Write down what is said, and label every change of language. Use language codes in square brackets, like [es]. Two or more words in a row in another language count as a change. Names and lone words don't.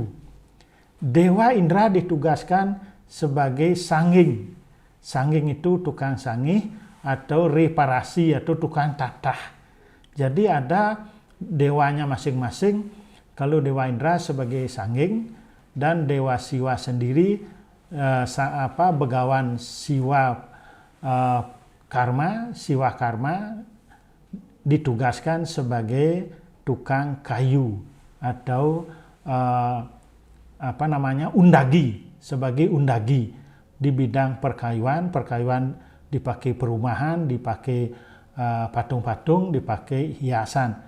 [id] Dewa Indra ditugaskan sebagai sangging. Sangging itu tukang sangih atau reparasi atau tukang tatah. Jadi ada dewanya masing-masing. Kalau Dewa Indra sebagai sangging dan Dewa Siwa sendiri Begawan Siwa karma, siwa karma ditugaskan sebagai tukang kayu atau undagi, sebagai undagi di bidang perkayuan. Perkayuan dipakai perumahan, dipakai patung-patung, dipakai hiasan.